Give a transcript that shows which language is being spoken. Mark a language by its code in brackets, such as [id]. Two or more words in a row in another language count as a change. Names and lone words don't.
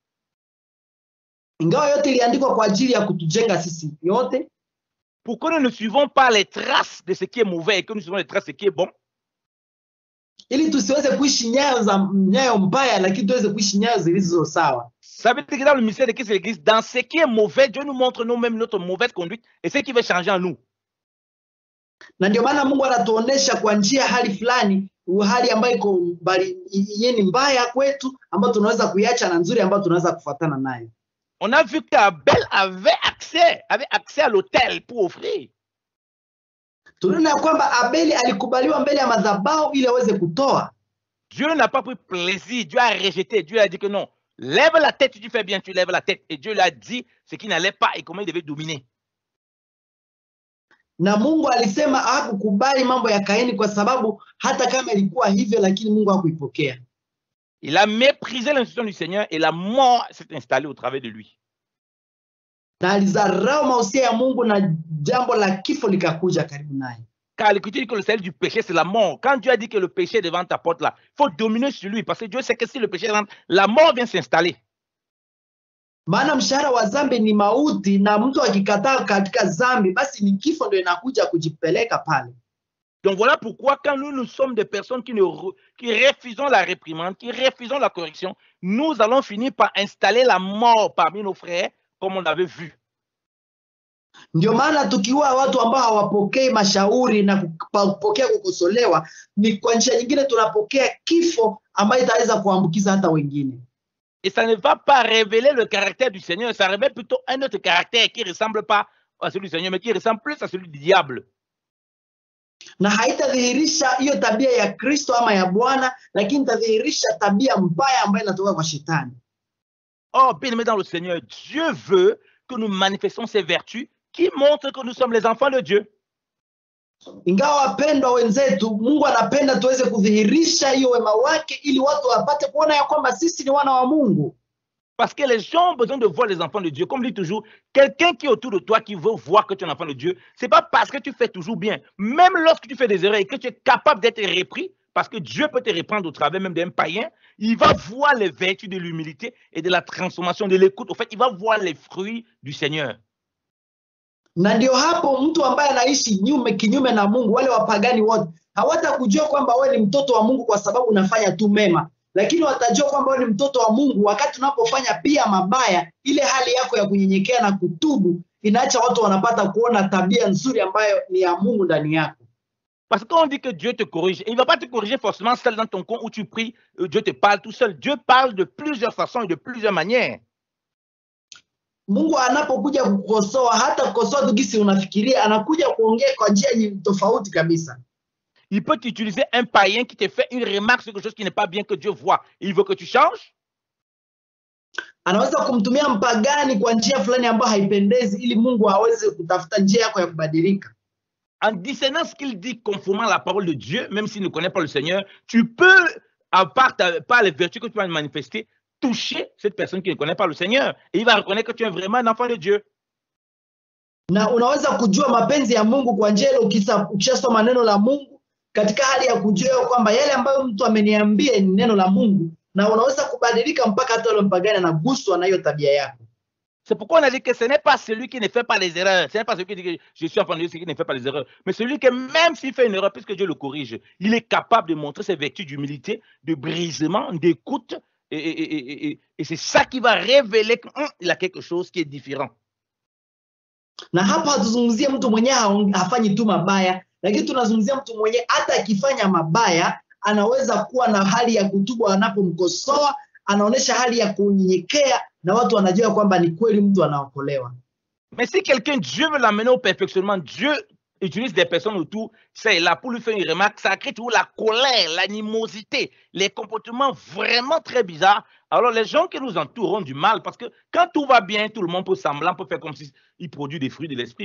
[sw] ingawa yote iliandikwa kwa ajili ya kutujenga sisi yote, [fr] pour que nous ne suivons pas les traces de ce qui est mauvais et que nous suivons les traces de ce qui est bon, [sw] ili tusiweze kuishi nyayo mbaya lakini tuweze kuishi nyayo zilizo sawa. [fr] Ça veut dire que dans le mystère de Christ et l'Église, dans ce qui est mauvais, Dieu nous montre nous-mêmes notre mauvaise conduite et ce qui veut changer en nous. [sw] Na ndio maana Mungu anatuonesha kwa njia hali fulani, hali ambayo iko ni mbaya kwetu, ambayo tunaweza kuiacha na nzuri ambayo tunaweza kufuatana nayo. [fr] On a vu qu'Abel avait accès à l'autel pour offrir. [sw] Tunaona kwamba Abeli alikubaliwa mbele ya madhabahu ili aweze kutoa. [fr] Dieu n'a pas pris plaisir, Dieu a rejeté, Dieu a dit que non. Lève la tête, tu fais bien, tu lèves la tête. Et Dieu lui a dit ce qui n'allait pas et comment il devait dominer. [sw] Na Mungu alisema hakukubali mambo ya Kaini kwa sababu hata kama ilikuwa hivyo lakini Mungu hakuipokea. [fr] Il a méprisé l'instruction du Seigneur et la mort s'est installée au travers de lui. [sw] Na alizarau mausia ya Mungu na jambo la kifo likakuja karibu naye. [fr] Car l'Écriture dit que le salaire du péché c'est la mort. Quand Dieu a dit que le péché est devant ta porte là, il faut dominer sur lui parce que Dieu sait que si le péché rentre, la mort vient s'installer. [sw] Maana mshahara wa dhambi ni mauti, na mtu akikataa katika dhambi basi ni kifo ndio inakuja kujipeleka pale. [fr] Donc voilà pourquoi quand nous sommes des personnes qui refusons la réprimande, qui refusons la correction, nous allons finir par installer la mort parmi nos frères comme on avait vu. [sw] Ndio maana tukiwa watu ambao hawapokei mashauri na kupokea kukosolewa, ni kwa njia nyingine tunapokea kifo ambayo itaweza kuambukiza hata wengine. [fr] Et ça ne va pas révéler le caractère du Seigneur, ça révèle plutôt un autre caractère qui ne ressemble pas à celui du Seigneur, mais qui ressemble plus à celui du diable. [sw] Na haitadhihirisha hiyo tabia ya Kristo ama ya Bwana, lakini tadhihirisha tabia mbaya ambayo inatoka kwa shetani. [fr] Oh, bien-aimé dans le Seigneur, Dieu veut que nous manifestons ces vertus qui montrent que nous sommes les enfants de Dieu. [sw] Ingawa wapendwa wenzetu, Mungu anapenda tuweze kudhihirisha hiyo wema wake ili watu wapate kuona ya kwamba sisi ni wana wa Mungu. [fr] Parce que les gens ont besoin de voir les enfants de Dieu. Comme dit toujours, quelqu'un qui est autour de toi qui veut voir que tu es un enfant de Dieu, ce n'est pas parce que tu fais toujours bien. Même lorsque tu fais des erreurs et que tu es capable d'être repris, parce que Dieu peut te reprendre au travers même d'un païen, il va voir les vertus de l'humilité et de la transformation, de l'écoute. En fait, il va voir les fruits du Seigneur. [sw] Na ndio hapo mtu ambaye anaishi kinyume na Mungu, wale wapagani wote hawatakujua kwamba wewe ni mtoto wa Mungu kwa sababu unafanya tu mema, lakini watajua kwamba wewe ni mtoto wa Mungu wakati unapofanya pia mabaya. Ile hali yako ya kunyenyekea na kutubu inaacha watu wanapata kuona tabia nzuri ambayo ni ya Mungu ndani yako. [fr] Parce que quand on dit que Dieu te corrige, il ne va pas te corriger forcément seul dans ton coin où tu pries, Dieu te parle tout seul. Dieu parle de plusieurs façons et de plusieurs manières. [sw] Mungu anapokuja kukosoa, hata kukosoa tu gisi unafikiria, anakuja kuongea kwa njia tofauti kabisa. [fr] Il peut t'utiliser un païen qui te fait une remarque sur quelque chose qui n'est pas bien que Dieu voit. Il veut que tu changes. [sw] Anaweza kumtumia mpagani kwa njia fulani ambayo haipendezi ili Mungu aweze kutafuta njia yako ya kubadilika. [fr] En discernant ce qu'il dit conformément à la parole de Dieu, même s'il ne connaît pas le Seigneur, tu peux, par les vertus que tu vas manifester, toucher cette personne qui ne connaît pas le Seigneur. Et il va reconnaître que tu es vraiment un enfant de Dieu. [sw] Na unaweza kujua mapenzi ya Mungu kwa njia ile ukishasoma neno la Mungu katika hali ya kujua kwamba yale ambayo mtu ameniambia ni neno la Mungu, na unaweza kubadilika mpaka hata yule mpagani anaguswa na hiyo tabia yako. [fr] C'est pourquoi on a dit que ce n'est pas celui qui ne fait pas les erreurs. Ce n'est pas celui qui dit que je suis enfant de Dieu, celui qui ne fait pas les erreurs. Mais celui qui, même s'il fait une erreur, puisque Dieu le corrige, il est capable de montrer ses vertus d'humilité, de brisement, d'écoute. Et c'est ça qui va révéler qu'il a quelque chose qui est différent. [sw] Na hapa hatuzungumzie mtu mwenyewe hafanyi tu mabaya, lakini tunazungumzia mtu mwenyewe hata akifanya mabaya anaweza kuwa na hali ya kutubu anapomkosoa, anaonesha hali ya kunyenyekea na watu wanajua kwamba ni kweli mtu anaokolewa. [fr] Mais si quelqu'un, Dieu veut l'amener au perfectionnement, Dieu utilise des personnes autour, c'est là pour lui faire une remarque, ça crée toujours la colère, l'animosité, les comportements vraiment très bizarres. Alors les gens qui nous entourent ont du mal parce que quand tout va bien, tout le monde peut sembler, peut faire comme s'il produit des fruits de l'esprit.